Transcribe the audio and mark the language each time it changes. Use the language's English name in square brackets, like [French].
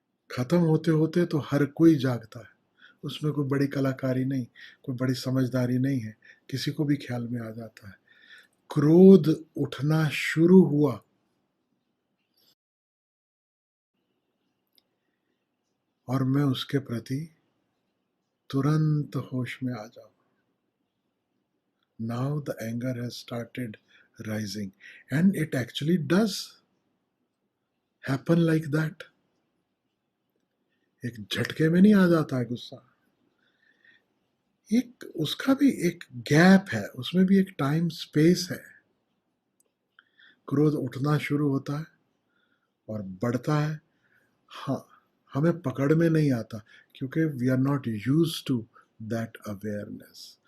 [Hindi] खत्म होते होते तो हर कोई जागता है, उसमें कोई बड़ी कलाकारी नहीं, कोई बड़ी समझदारी नहीं है, किसी को भी ख्याल में आ जाता है। क्रोध उठना शुरू हुआ, और मैं उसके प्रति तुरंत होश में आ जाऊं। [English] Now the anger has started rising, and it actually does happen like that. [Hindi] एक झटके में नहीं आ जाता है गुस्सा, एक उसका भी एक गैप है, उसमें भी एक टाइम स्पेस है। क्रोध उठना शुरू होता है और बढ़ता है। हाँ, हमें पकड़ में नहीं आता क्योंकि [English] We are not used to that awareness.